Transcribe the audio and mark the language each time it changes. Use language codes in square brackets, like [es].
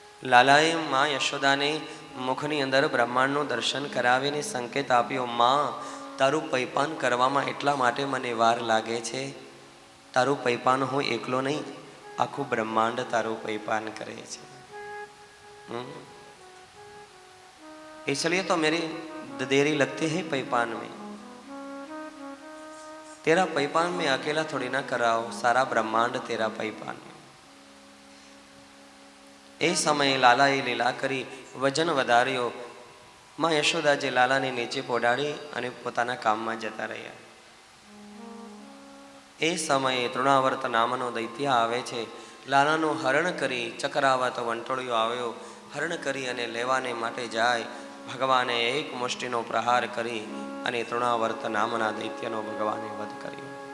[gu] લાલાએ માં યશોદાને મુખની અંદર બ્રહ્માંડનું દર્શન કરાવીને સંકેત આપ્યો, માં તારું પૈપાન કરવામાં એટલા માટે મને વાર લાગે છે, તારું પૈપાન હું એકલો નહીં, આખું બ્રહ્માંડ તારું પૈપાન કરે છે. [hi] इसलिए तो मेरी देरी लगती है पैपान में. तेरा पैपान में अकेला थोड़ी ना कराओ, सारा ब्रह्मांड तेरा पैपान में. [gu] એ સમયે લાલાએ લીલા કરી વજન વધાર્યો. માં યશોદાજી લાલાને નીચે પોડાડી અને પોતાના કામમાં જતા રહ્યા. એ સમયે તૃણાવર્ત નામનો દૈત્ય આવે છે. લાલાનું હરણ કરી ચક્રાવત વંટોળિયો આવ્યો. હરણ કરી અને લેવાને માટે જાય. ભગવાને એક મુષ્ટિનો પ્રહાર કરી અને તૃણાવર્ત નામના દૈત્યનો ભગવાને વધ કર્યો.